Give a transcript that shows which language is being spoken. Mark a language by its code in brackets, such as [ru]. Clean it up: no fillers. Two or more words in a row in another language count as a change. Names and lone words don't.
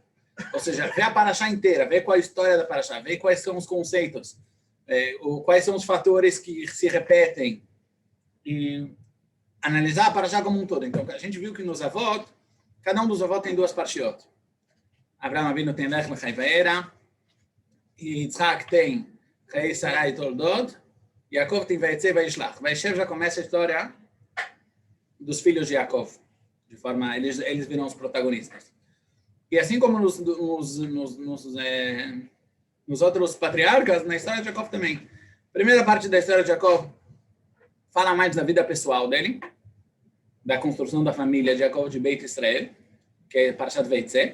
[pt] Ou seja, ver a parashá inteira, ver qual é a história da parashá, ver quais são os conceitos, quais são os fatores que se repetem e analisar a parashá como um todo. Então, a gente viu que nos avot, cada um dos avot tem 2 parshiot. Abraham Avinu tem Lech Lechai Va'era, e Yitzhak tem Chayei Sarai Toldot, e Yaakov tem Vayetze Vayishlach. Vaishev já começa a história dos filhos de Yaakov. De forma, eles viram os protagonistas. E assim como nos outros patriarcas, na história de Yaakov também. A primeira parte da história de Yaakov fala mais da vida pessoal dele, da construção da família de Yaakov de Beit Israel, que é Parashat Vayetze.